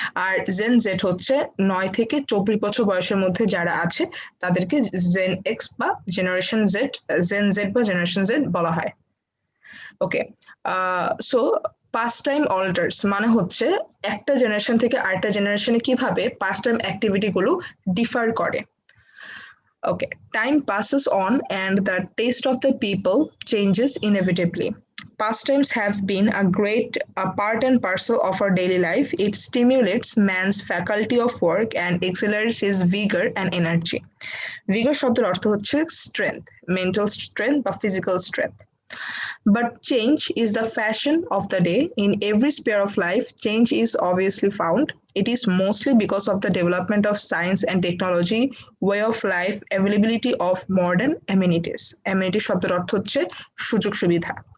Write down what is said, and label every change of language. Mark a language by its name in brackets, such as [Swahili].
[Bangla] আর gen Z হচ্ছে 9 থেকে 24 বছর বয়সের মধ্যে যারা আছে তাদেরকে জেন এক্স বা জেনারেশন জেড, জেন জেড বা জেনারেশন জেড বলা হয়। ওকে, সো পাস্ট টাইম অল্টার্স মানে হচ্ছে একটা জেনারেশন থেকে আরেকটা জেনারেশনে কিভাবে পাস্ট টাইম অ্যাক্টিভিটি গুলো ডিফার করে। [English] Okay, time passes on and the taste of the people changes inevitably. Pastimes have been a great part and parcel of our daily life. It stimulates man's faculty of work and accelerates his vigor and energy. [Bangla] Vigor শব্দের অর্থ হচ্ছে strength, mental strength বা physical strength. [English] But change is the fashion of the day. In every sphere of life, change is obviously found. It is mostly because of the development of science and technology, way of life, availability of modern amenities. [Bangla] Amenity শব্দের অর্থ হচ্ছে সুযোগ সুবিধা।